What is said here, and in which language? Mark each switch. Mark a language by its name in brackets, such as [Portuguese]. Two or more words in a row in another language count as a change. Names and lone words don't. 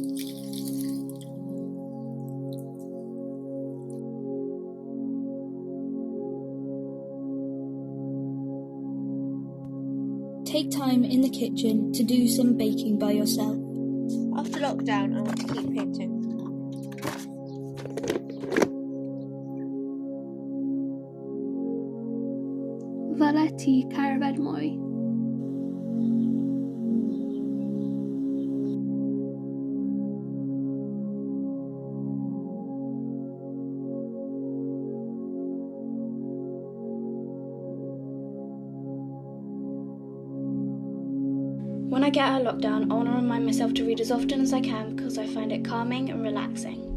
[English] Take time in the kitchen to do some baking by yourself. After lockdown, I want to keep painting. [Welsh] Ddyle ti cerdded mwy? [English] When I get out of lockdown, I want to remind myself to read as often as I can because I find it calming and relaxing.